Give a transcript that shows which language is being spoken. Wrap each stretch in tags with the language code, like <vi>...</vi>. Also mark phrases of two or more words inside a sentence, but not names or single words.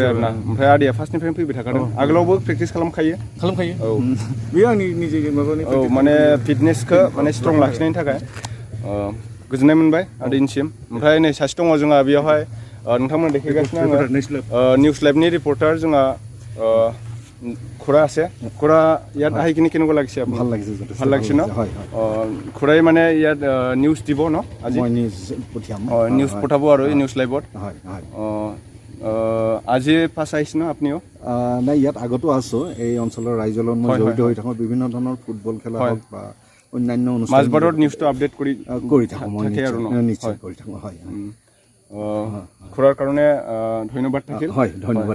<brx>आरोना ओमफ्राय आदैया फार्स्टनिफ्रायनो फैबाय थाखादों आगोलावबो प्रेक्टिस खालामखायो औ बेयो आंनि निजे माबानि औ माने फिटनेसखौ माने स्ट्रं लाखिनायनि थाखाय गोजोननाय मोनबाय आदैनिसिम ओमफ्राय नै सासे दङ जोंहा बेयावहाय नोंथांमोन देखायगासिनो आङो निउस लाइभनि रिपर्टार जोंहा</brx> <as>খুৰা আছে খুৰা ইয়াত আহি কিনে কেনেকুৱা লাগিছে ভাল লাগিছে ভাল লাগিছে ন হয় খুৰাই মানে ইয়াত নিউজ দিব ন আজি মই নিউজ পঠিয়াম নিউজ পঠাব আৰু এই নিউজ লাইভত হয় হয় আজি ফাৰ্ষ্ট আহিছে ন আপুনিও নাই ইয়াত আগতো আছোঁ এই অঞ্চলৰ ৰাইজৰ লগত মই জড়িত হৈ থাকোঁ বিভিন্ন ধৰণৰ ফুটবল খেলা হওক বা অন্যান্য অনুষ্ঠান মাজবাটত নিউজটো আপডেট কৰি থাকোঁ মই নিশ্চয় কৰি থাকোঁ হয় খুৰাৰ কাৰণে ধন্যবাদ থাকিল হয় ধন্যবাদ</as>